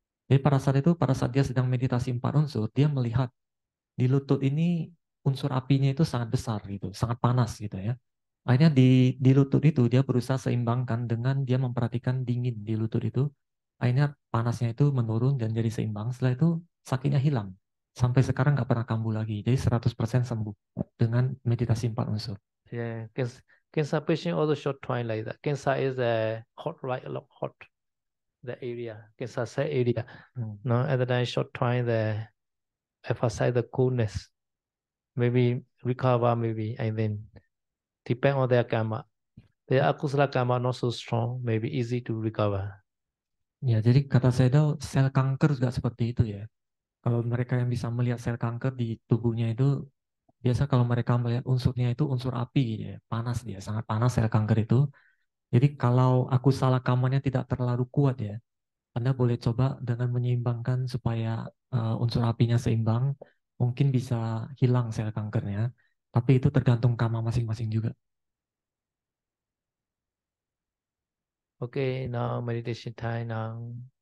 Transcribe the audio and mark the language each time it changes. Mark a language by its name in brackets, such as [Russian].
[Indonesian] Jadi pada saat dia sedang meditasi 4 unsur, dia melihat di lutut ini unsur apinya itu sangat besar gitu, sangat panas gitu ya. Akhirnya di lutut itu dia berusaha seimbangkan dengan dia memperhatikan dingin di lutut itu. Akhirnya panasnya itu menurun dan jadi seimbang. Setelah itu sakitnya hilang. Sampai sekarang nggak pernah kambuh lagi. Jadi 100% sembuh dengan meditasi 4 unsur. [English] Yeah, cancer patient also short time like that. Cancer is hot, right? A lot hot. The area, cancer cell area. No, at the time short time the emphasize the coolness. Maybe recover, maybe, and then depend on their karma. Their akusala karma not so strong, maybe easy to recover. [Indonesian] Ya, jadi kata Sedo, sel kanker juga seperti itu ya. Kalau mereka yang bisa melihat sel kanker di tubuhnya itu, biasa kalau mereka melihat unsurnya itu unsur api gitu ya, panas dia, sangat panas sel kanker itu. Jadi kalau aku salah kamarnya tidak terlalu kuat ya, Anda boleh coba dengan menyeimbangkan supaya unsur apinya seimbang, mungkin bisa hilang sel kankernya. Tapi itu tergantung kamar masing-masing juga. [English] Okay, now meditation time now.